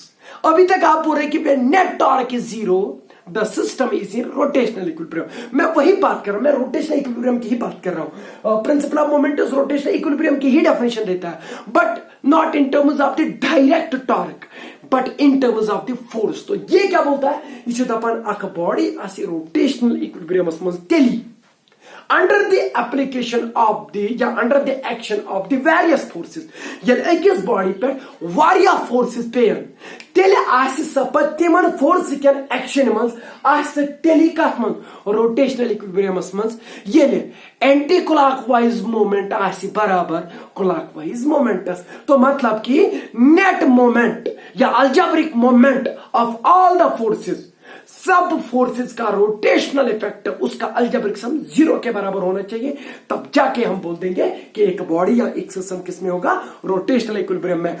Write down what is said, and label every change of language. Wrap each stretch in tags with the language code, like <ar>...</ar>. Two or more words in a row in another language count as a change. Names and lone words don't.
<hi>अभी तक आप बोल रहे कि</hi> <en>net torque is zero, the system is in rotational equilibrium.</en> <hi>मैं वही बात कर रहा हूं, मैं</hi> <en>rotational equilibrium</en> <hi>की ही बात कर रहा हूं।</hi> <en>principle of moments rotational equilibrium</en> <hi>की ही डेफिनेशन देता है,</hi> <en>but not in terms of the direct torque but in terms of the force.</en> <ks>तो ये क्या बोलता है, ये दपन अक बॉडी आसी</ks> <en>rotational equilibrium</en> <ks>मज तेली</ks> <en>under the application of the</en> <ks>या</ks> <en>under the action of the various forces,</en> <ks>यदि अकिस बॉडी पे वारिया फोर्सेस पेन तेले आसि सपत तिमन फोर्स केन एक्शन मंस आसि तेली कथ मन</ks> <en>rotational equilibriums</en> <ks>मंस येले</ks> <en>anti clockwise moment</en> <ks>आसि बराबर</ks> <en>clockwise moments.</en> <hi>तो मतलब कि</hi> <en>net moment</en> <hi>या</hi> <en>algebraic moment of all the forces,</en> <hi>सब फोर्सेस का</hi> <en>rotational effect</en> <hi>उसका</hi> <en>algebraic sum</en> <hi>जीरो के बराबर होना चाहिए, तब जाके हम बोल देंगे कि एक बॉडी या एक सिस्टम किसमें होगा,</hi> <en>rotational equilibrium</en> <hi>में।</hi>